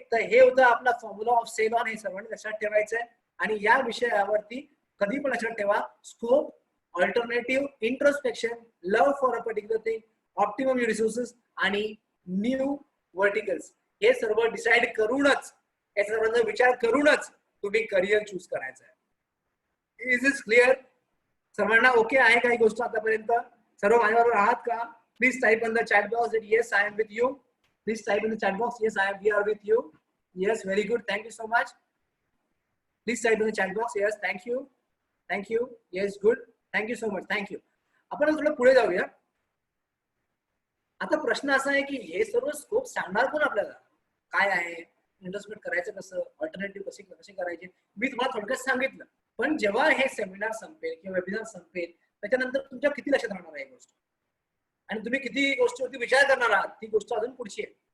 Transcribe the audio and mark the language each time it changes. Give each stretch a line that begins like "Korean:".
Marathi: तर हे होतं आपला फॉर्म्युला ऑफ सेल ऑन. हे सर्वांनी लक्षात ठेवायचं आहे. आणि या विषयावरती कधी पण लक्षात ठेवा, scope, alternative, introspection, love for a particular thing, optimum resources आणि न्यू व्हर्टिकल्स हे सर्व डिसाइड करूनच, या सर्वांचा विचार करूनच तुम्ही करिअर चूज करायचं आहे.
English: Is is clear?
Marathi: सर्वांना ओके आहे काही गोष्ट आतापर्यंत? सर्व माझ्याबरोबर आहात का?
English: Please type in the chat box that yes I am with you. Please type in the chat box yes we are with you. Yes, very good, thank you so much. Please type in the chat box yes, thank you, yes, good, thank you so much, thank you.
Marathi: आपण थोडं पुढे जाऊया. आता प्रश्न असा आहे की हे सर्व स्कोप सांगणार कोण आपल्याला? काय आहे, इन्व्हेस्टमेंट करायचं कसं, अल्टरनेटिव्ह कशी करायची, मी तुम्हाला थोडक्यात सांगितलं. पण जेव्हा हे सेमिनार संपेल किंवा वेबिनार संपेल त्याच्यानंतर तुमच्या किती लक्षात राहणार आहे गोष्ट आणि तुम्ही किती गोष्टीवरती विचार करणार आहात ती गोष्ट अजून पुढची आहे.